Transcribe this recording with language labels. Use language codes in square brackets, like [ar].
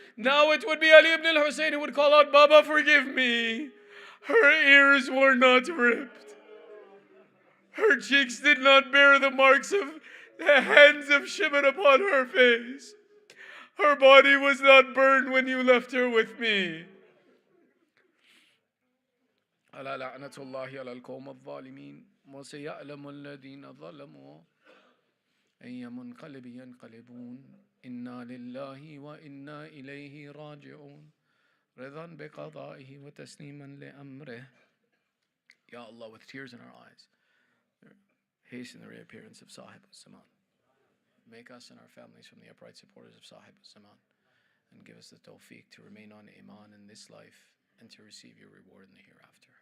[en] Now it would be Ali ibn al-Hussain who would call out, Baba, forgive me. Her ears were not ripped. Her cheeks did not bear the marks of the hands of shimmer upon her face. Her body was not burned when you left her with me. [ar] ألا لعنة الله على القوم الظالمين وسيعلم الذين ظلموا أي منقلب ينقلبون إنا لله وإنا إليه راجعون رضا بقضائه وتسليما لأمره. [en] Ya Allah, with tears in our eyes, hasten the reappearance of Sahib al-Zaman. Make us and our families from the upright supporters of Sahib al-Zaman, and give us the tawfiq to remain on Iman in this life and to receive your reward in the hereafter.